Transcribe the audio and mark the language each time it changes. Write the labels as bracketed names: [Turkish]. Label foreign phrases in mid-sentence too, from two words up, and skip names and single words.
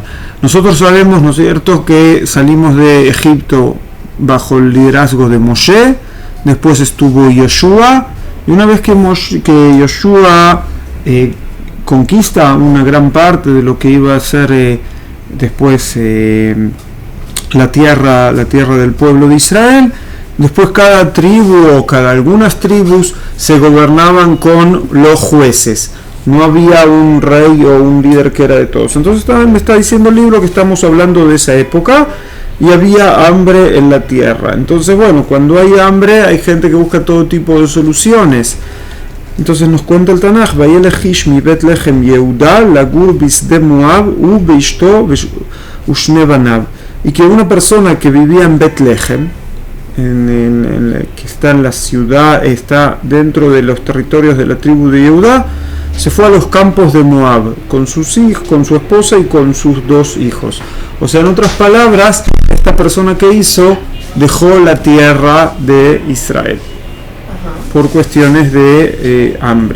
[Spanish] Nosotros sabemos, ¿no es cierto?, que salimos de Egipto bajo el liderazgo de Moshe, después estuvo Yoshua, y una vez que Yoshua conquista una gran parte de lo que iba a ser después la tierra del pueblo de Israel, después cada tribu o algunas tribus se gobernaban con los jueces. No había un rey o un líder que era de todos. Entonces me está diciendo el libro que estamos hablando de esa época y había hambre en la tierra. Entonces, bueno, cuando hay hambre hay gente que busca todo tipo de soluciones. [Hebrew] Entonces nos cuenta el Tanaj, וילך איש מבית לחם יהודה לגור בשדי מואב הוא ואשתו, ושני בניו. [Spanish] Y que una persona que vivía en Betlehem, que está en la ciudad, está dentro de los territorios de la tribu de Yehudá, se fue a los campos de Moab con sus hijos, con su esposa y con sus 2 hijos. O sea, en otras palabras, esta persona que dejó la tierra de Israel por cuestiones de hambre.